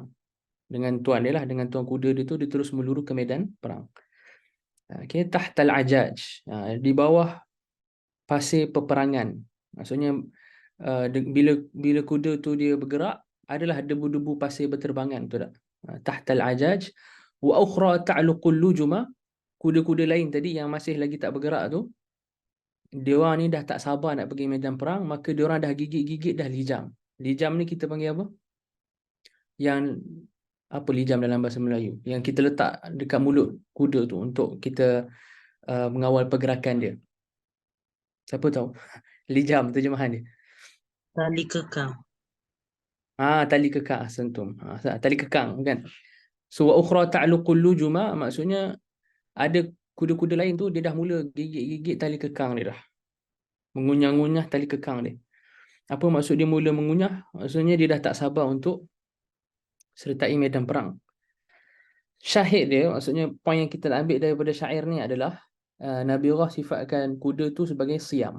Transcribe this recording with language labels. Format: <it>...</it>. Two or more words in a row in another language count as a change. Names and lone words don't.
<ms>Dengan tuan dia lah, dengan tuan kuda dia tu, dia terus meluru ke medan perang. Okay,</ms> <ar>تحت العجاج,</ar> <ms>di bawah pasir peperangan. Maksudnya bila kuda tu dia bergerak, adalah debu-debu pasir berterbangan, betul tak?</ms> <ar>تحت العجاج وأخرى تعلك اللجما.</ar> <ms>Kuda-kuda lain tadi yang masih lagi tak bergerak tu, diorang ni dah tak sabar nak pergi medan perang, maka diorang dah gigit-gigit dah lijam. Lijam ni kita panggil apa? Yang apa lijam dalam bahasa Melayu? Yang kita letak dekat mulut kuda tu untuk kita mengawal pergerakan dia. Siapa tahu? Lijam terjemahan dia. Tali kekang. Tali kekang, sentum. Tali kekang kan. So</ms> <ar>وأخرى تعلك اللجما</ar> <ms>maksudnya ada kuda-kuda lain tu dia dah mula gigit-gigit tali kekang dia dah. Mengunyah-ngunyah tali kekang dia. Apa maksud dia mula mengunyah? Maksudnya dia dah tak sabar untuk sertai medan perang. Syahid dia, maksudnya poin yang kita nak ambil daripada syair ni adalah Nabirah sifatkan kuda tu sebagai siam.</ms>